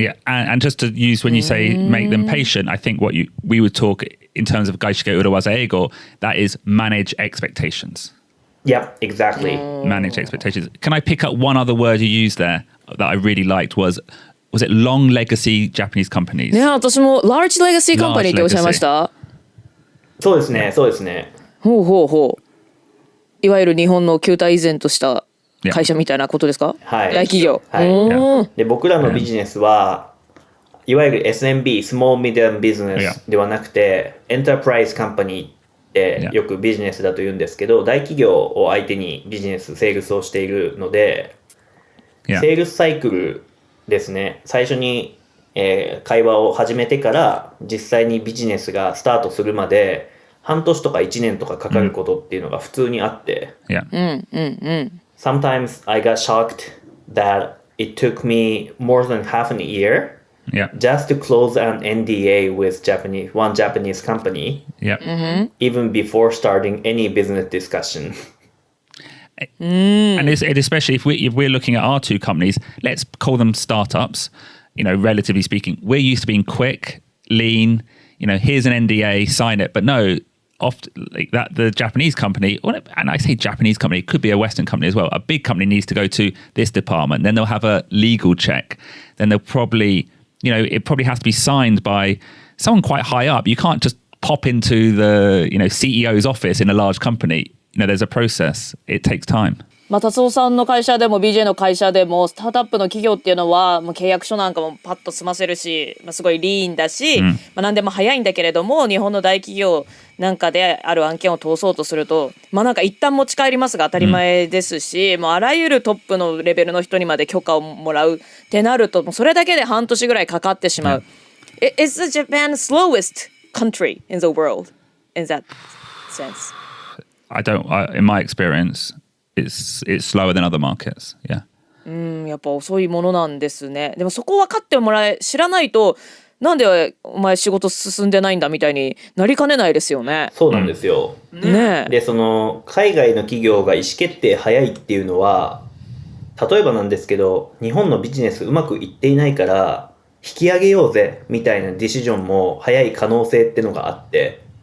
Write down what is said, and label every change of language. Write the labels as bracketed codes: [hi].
[en] Yeah, and just to use when you say make them patient, I think we would talk in terms of 外資系裏技英語, that is manage expectations. Yeah, exactly. Manage expectations. Can I pick up one other word you used there that I really liked was it long legacy Japanese companies? [ja] ね、私も [en] large legacy company [ja] っておっしゃいました。そうですね、そうですね。ほうほうほう。いわゆる日本の旧態依然とした会社みたいなことですか？はい。大企業。はい。で、僕らのビジネスは、いわゆる SMB、Small Medium Business ではなくて、エンタープライズカンパニーってよくビジネスだと言うんですけど、大企業を相手にビジネス、セールスをしているので、セールスサイクルですね、最初に、会話を始めてから実際にビジネスがスタートするまで半年とか1年とかかかることっていうのが普通にあって、 [en] Sometimes I got shocked that it took me more than half a year just to close an NDA with one Japanese company, even before starting any business discussion. And especially if we're looking at our two companies, let's call them startups, you know, relatively speaking. We're used to being quick, lean, you know, here's an NDA, sign it. But no, often like that, the Japanese company, and I say Japanese company, it could be a Western company as well. A big company needs to go to this department, then they'll have a legal check. Then they'll probably, you know, it probably has to be signed by someone quite high up. You can't just pop into the, you know, CEO's office in a large company. You know, there's a process. It takes time. [ja] まあ、達夫さんの会社でも BJ の会社でもスタートアップの企業っていうのはもう契約書なんかもパッと済ませるし、まあ、すごいリーンだし、まあ、何でも早いんだけれども日本の大企業なんかである案件を通そうとするとまあなんか一旦持ち帰りますが当たり前ですし、もうあらゆるトップのレベルの人にまで許可をもらうってなるともうそれだけで半年ぐらいかかってしまう。 [en] Is Japan slowest country in the world in that sense? In my experience, it's slower than other markets. Yeah. [ja] やっぱ遅いものなんですね。でもそこ分かってもらえ、知らないと、なんでお前仕事進んでないんだみたいになりかねないですよね。そうなんですよ。ねえ。で、その海外の企業が意思決定早いっていうのは、例えばなんですけど、日本のビジネスうまくいっていないから引き上げようぜみたいなディシジョンも早い可能性ってのがあって。